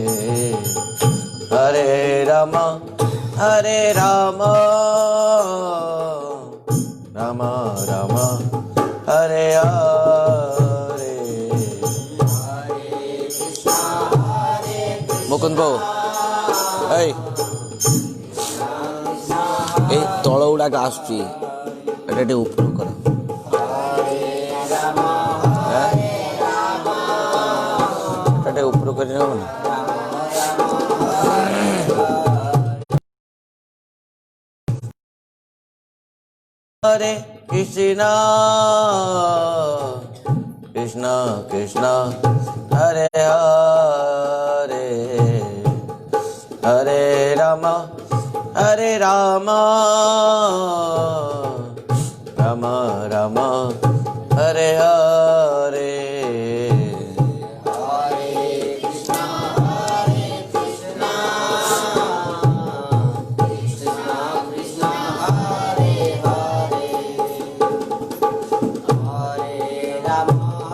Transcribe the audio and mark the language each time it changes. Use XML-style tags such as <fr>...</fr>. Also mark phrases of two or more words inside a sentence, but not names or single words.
<sa>हरे राम, हरे राम, राम राम, हरे हरे.</sa> <en>Mukund bro, hey.</en> <or>ए तଳ ଗୁଡାକ ଆସୁଛି ଏଟା ଟିକେ ଉପରୁ କର ଏଟା ଟିକେ ଉପରୁ କରି ନେବ ନା</or> <sa>ହରେ କୃଷ୍ଣ କୃଷ୍ଣ କୃଷ୍ଣ ହରେ ହରେ ହରେ ରାମ हरे राम, राम राम, हरे हरे, हरे कृष्ण, कृष्ण कृष्ण, हरे हरे, हरे राम,</sa>